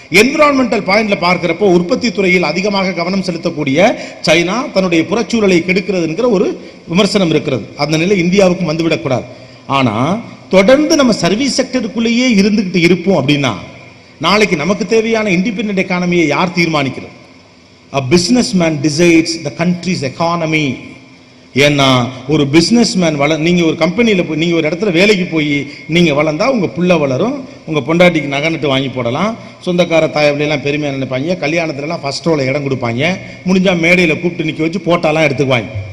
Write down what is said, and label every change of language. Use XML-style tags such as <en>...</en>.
<ta>Environmental பாயிண்ட்ல பார்க்கிறப்போ உற்பத்தி துறையில் அதிகமாக கவனம் செலுத்தக்கூடிய சைனா தன்னுடைய புறச்சூழலை கெடுக்கிறது என்கிற ஒரு விமர்சனம் இருக்கிறது. அந்த நிலை இந்தியாவுக்கும் வந்துவிடக்கூடாது. ஆனா தொடர்ந்து நம்ம சர்வீஸ் செக்டருக்குள்ளேயே இருந்துகிட்டு இருப்போம் அப்படின்னா நாளைக்கு நமக்கு தேவையான இண்டிபெண்டன்ட் எக்கானமியை யார் தீர்மானிக்கிறது?</ta> <en>A businessman decides the country's economy.</en> <ta>ஏன்னா ஒரு பிசினஸ்மேன் நீங்க ஒரு கம்பெனியில போய் நீங்க ஒரு இடத்துல வேலைக்கு போய் நீங்க வளர்ந்தா உங்க புள்ள வளரும், உங்க பொண்டாட்டிக்கு நகை வாங்கி போடலாம், சொந்தக்கார தாயவெல்லாம் பெருமையா நினைப்பாங்க, கல்யாணத்துல எல்லாம் ஃபர்ஸ்ட் ரோல இடம் கொடுப்பாங்க, முடிஞ்சா மேடையில கூப்பிட்டு நிக்க வச்சு போட்டாலாம் எடுத்துக்குவாங்க.</ta>